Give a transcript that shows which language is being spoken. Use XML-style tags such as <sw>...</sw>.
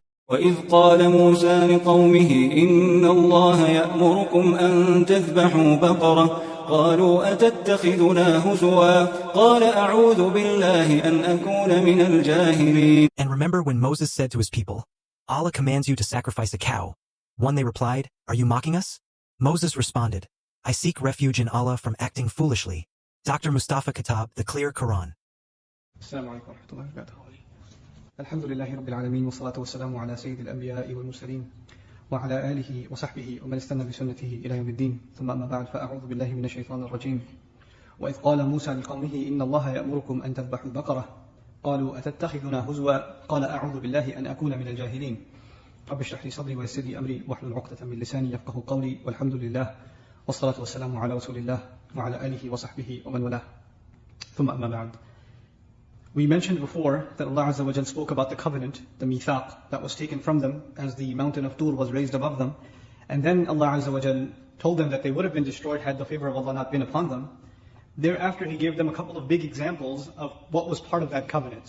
<ar>وإذ قال موسى لقومه إن الله يأمركم أن تذبحوا بقرة قالوا أتتخذنا هزوا قال أعوذ بالله أن أكون من الجاهلين.</ar> <en>And remember when Moses said to his people, Allah commands you to sacrifice a cow. One, they replied, are you mocking us? Moses responded, I seek refuge in Allah from acting foolishly. Dr. Mustafa Kitab, The Clear Quran.</en> <ar>السلام عليكم ورحمة الله وبركاته. الحمد لله رب العالمين والصلاة والسلام على سيد الأنبياء والمرسلين وعلى آله وصحبه ومن استنى بسنته إلى يوم الدين ثم أما بعد فأعوذ بالله من الشيطان الرجيم. وإذ قال موسى لقومه إن الله يأمركم أن تذبحوا بقرة قالوا أتتخذنا هزوا قال أعوذ بالله أن أكون من الجاهلين. رب اشرح لي صدري ويسر لي أمري واحلل عقدة من لساني يفقهوا قولي والحمد لله والصلاة والسلام على رسول الله وعلى آله وصحبه ومن والاه. ثم أما بعد.</ar> <en>We mentioned before that Allah Azza wa Jal spoke about the covenant, the mithaq, that was taken from them as the mountain of Tur was raised above them. And then Allah Azza wa Jal told them that they would have been destroyed had the favor of Allah not been upon them. Thereafter He gave them a couple of big examples of what was part of that covenant.</en>